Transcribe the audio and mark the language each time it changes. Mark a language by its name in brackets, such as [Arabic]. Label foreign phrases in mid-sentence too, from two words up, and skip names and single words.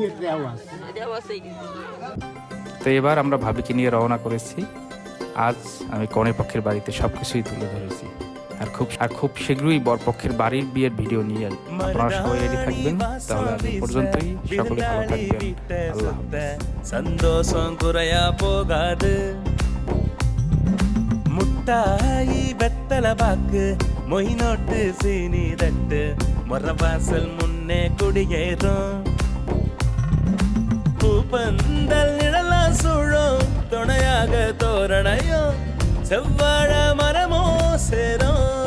[Bangla] তো এবার আমরা ভাবিকে নিয়ে রওনা করেছি। আজ আমি কনে পক্ষের বাড়িতে সবকিছুই তুলে ধরেছি। আর খুব শীঘ্রই বরপক্ষের বাড়ির বিয়ের ভিডিও নিয়ে আপনারা সবাই রেডি থাকবেন। তাহলে আজ পর্যন্তই, সকলে ভালো থাকবেন। আল্লাহ [Tamil] சந்தோஷம் குறையா போகாது. முட்டாயி வெத்தல பாக்கு மொய் நோட்டு சீனி தட்டு மொரவாசல் முன்னே குடியேறும். பூப்பந்தல் நிழலா சூழும் துணையாக தோரணையும் செவ்வாழ மரமோ சேரும்.